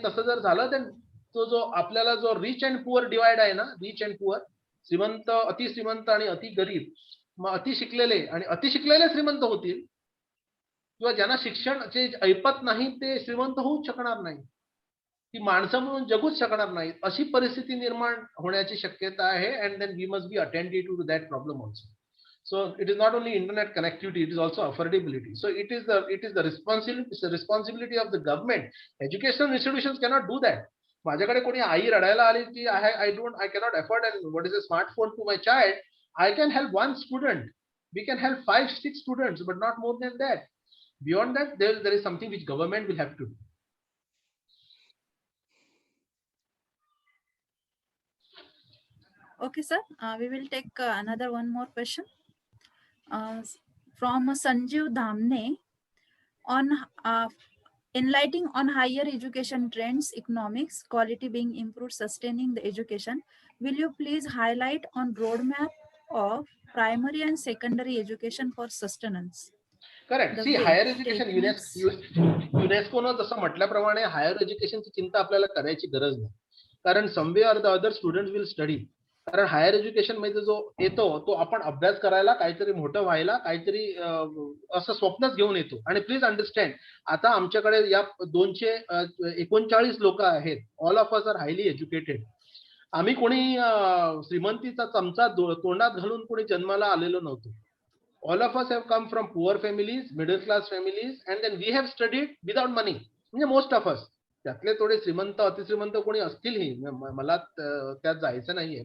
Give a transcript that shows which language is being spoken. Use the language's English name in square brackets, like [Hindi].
[Marathi] तसं जर झालं तर तो जो आपल्याला जो [English] rich and poor divide [Marathi] आहे ना, रिच अँड पुअर, श्रीमंत, अति श्रीमंत आणि अति गरीब, मग अति शिकलेले आणि अति शिकलेले श्रीमंत होतील, किंवा ज्यांना शिक्षणाचे ऐपत नाही ते श्रीमंत होऊच शकणार नाही, ती माणसं म्हणून जगूच शकणार नाही. अशी परिस्थिती निर्माण होण्याची शक्यता आहे. [English] And then we must be attentive to that problem also. So it is not only internet connectivity, it is also affordability. So it is the responsibility of the government. Educational institutions cannot do that. [Marathi] माझ्याकडे कोणी आई रडायला आली की [English] I cannot afford and what is a smartphone to my child, I can help one student, we can help 5-6 students, but not more than that. Beyond that, there is something which government will have to do. Okay, sir. We will take another one more question from Sanjeev Dhamne on enlightening on higher education trends, economics, quality being improved, sustaining the education. Will you please highlight on roadmap of primary and secondary education for sustenance? Correct. [Marathi] C higher education युनेस्कोनं जसं म्हटल्याप्रमाणे higher एज्युकेशनची चिंता आपल्याला करायची गरज नाही, कारण [English] Someway or the other student will study. [Marathi] कारण higher education मध्ये जो येतो तो आपण अभ्यास करायला, काहीतरी मोठं व्हायला, काहीतरी असं स्वप्नच घेऊन येतो. आणि प्लीज अंडरस्टँड, आता आमच्याकडे या 239 लोक आहेत. [English] All of us are highly educated. [Marathi] आम्ही कोणी श्रीमंतीचा चमचा तोंडात घालून कोणी जन्माला आलेलो नव्हतो. [English] All of us have come from poor families, middle class families, and then we have studied without money. म्हणजे most of us. [Marathi] त्यातले थोडे श्रीमंत, अतिश्रीमंत कोणी असतीलही, मला त्यात जायचं नाहीये.